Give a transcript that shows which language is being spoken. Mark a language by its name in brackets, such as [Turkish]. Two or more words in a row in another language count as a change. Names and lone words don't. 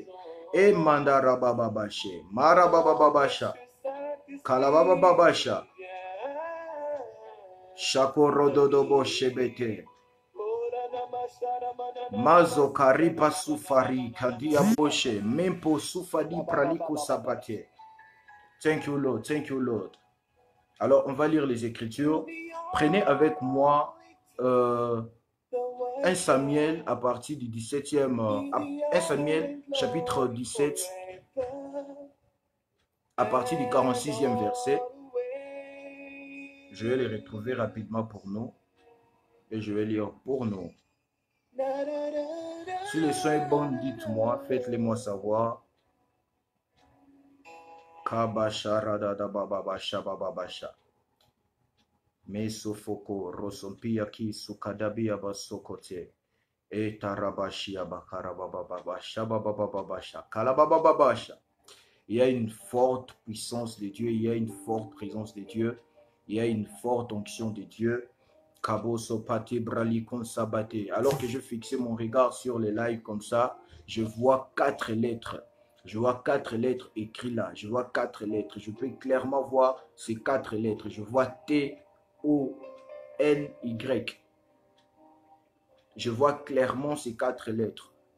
[English] E mandara bababashe. Marabababasha. Kalabababasha. Shakorododobo shebete. Mazo karipa sufari kadia boshe. Mempo sufadi praliko sabate. Thank you, Lord. Thank you, Lord. [French] Alors, on va lire les Écritures. Prenez avec moi 1 Samuel à partir du 17e. 1 Samuel, chapitre 17, à partir du 46e verset. Je vais les retrouver rapidement pour nous. Et je vais lire pour nous. Si le son est bon, dites-moi. Faites-le moi savoir. Kabasha radada bababasha bababasha. Mesofoko rosompia ki sukadabia basokote. Et tarabashia bakarabababasha babababasha. Kalabababasha. Il y a une forte puissance de Dieu. Il y a une forte présence de Dieu. Il y a une forte onction de Dieu. Kaboso pate bralikon sabate. Alors que je fixais mon regard sur les lives comme ça, je vois 4 lettres. Je vois 4 lettres écrites là. Je vois 4 lettres. Je peux clairement voir ces 4 lettres. Je vois T-O-N-Y. Je vois clairement ces 4 lettres.